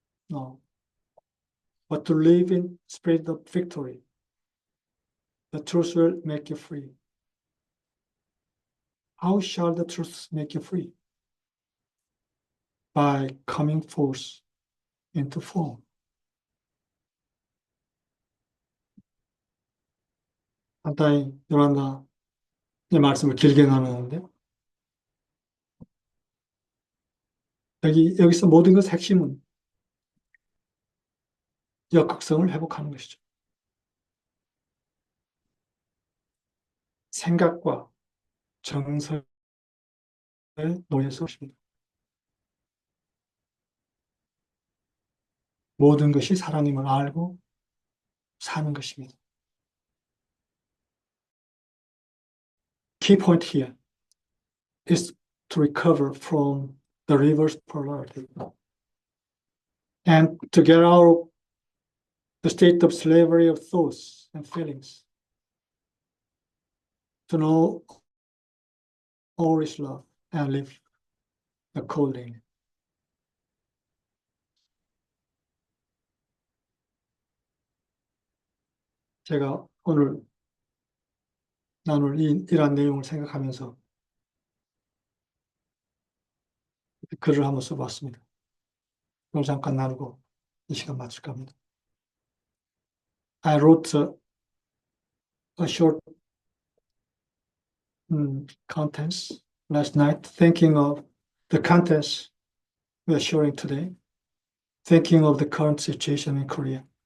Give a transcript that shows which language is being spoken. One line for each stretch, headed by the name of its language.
English: No, but to live in spirit of victory. The truth will make you free. How shall the truth make you free? By coming forth into form.
Korean: 간단히 요란다의 말씀을 길게 나누는데 여기서 모든 것의 핵심은 역극성을 회복하는 것이죠. 생각과 정서에 놓여서 것입니다. 모든 것이 사랑임을 알고 사는 것입니다.
English: Key point here is to recover from the reverse polarity and to get out of the state of slavery of thoughts and feelings, to know all is love and live accordingly.
Korean: 제가 오늘 나눌 이러한 내용을 생각하면서 글을 한번 써봤습니다. 그걸 잠깐 나누고 이 시간 마칠까 합니다.
English: I wrote a short contents last night, thinking of the contents we are sharing today, thinking of the current situation in Korea.